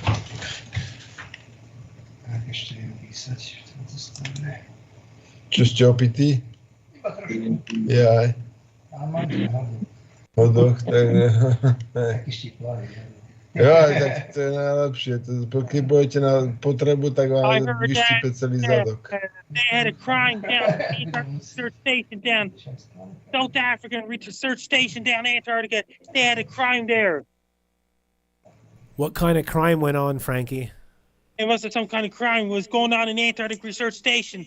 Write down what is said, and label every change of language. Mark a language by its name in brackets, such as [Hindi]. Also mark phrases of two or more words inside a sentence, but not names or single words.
[Slovak] Tak ešte viem písať v tomto stave. Čo ste opití? Iba trošku. Jaj. A mám to hlavne. Hodoch, tak ne. Taký štiplávý. Jo, tak to je najlepšie. Keď budete na potrebu, tak vám vyštípe celý zadok. [English] They had a crime down at the research station down South African research station down Antarctica. They had a crime there. What kind of crime went on, Frankie? It must have some kind of crime was going on in Antarctic research station.